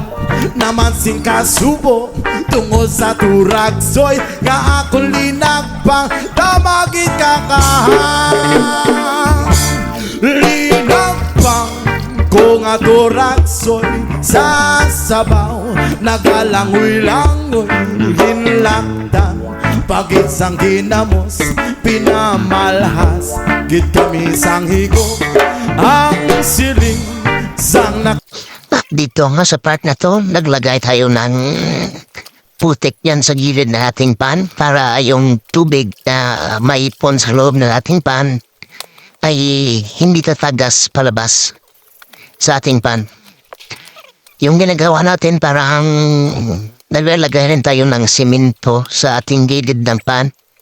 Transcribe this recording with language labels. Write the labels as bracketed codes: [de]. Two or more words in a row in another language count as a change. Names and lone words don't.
[hil] naman sing kasubo tungod sa turagsoy nga akong linagpang tama gid kakahang linagpang ko nga turagsoy sa sabaw nagalangoy-langoy hinlaktan pagit sang ginamos pinamalhas gid kami sang higop ang siling sang [tl] Dito nga sa part na to, naglagay tayo ng putik yan sa gilid ng ating pan para yung tubig na maipon sa loob ng ating pan ay hindi tatagas palabas sa ating pan. Yung ginagawa natin parang naglalagay rin tayo ng simento sa ating gilid ng pan.